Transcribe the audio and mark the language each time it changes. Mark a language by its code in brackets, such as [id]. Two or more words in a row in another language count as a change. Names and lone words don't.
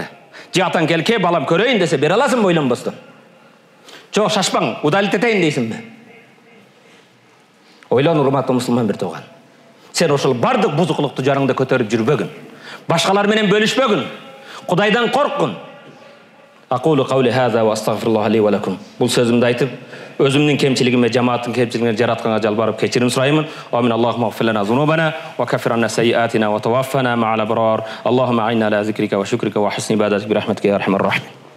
[ky] Же атаң келке балам көрөйүн десе бере аласыңбы ойлонбостон? Жок, шашпаң, удалить этейин дейсиңби? Ойлон, урматтуу мусулман бир тууган. Сен ошол бардык бузуклукту жарыңда көтөрүп жүрбөгүн. Башкалар менен бөлүшпөгүн. Кудайдан корккун. [ar] أقول قولي هذا وأستغفر الله لي ولكم. [ky] Бул сөзүмдү айтып, өзүмдүн кемчилигиме, жамааттын кемчилигине жаратканга жалбарып кечирим сураймын. [ar] Амин. اللهم اغفر لنا ذنوبنا وكفر عنا سيئاتنا وتوفنا مع الأبرار. اللهم أعنا على ذكرك وشكرك وحسن عبادتك برحمتك يا أرحم الراحمين.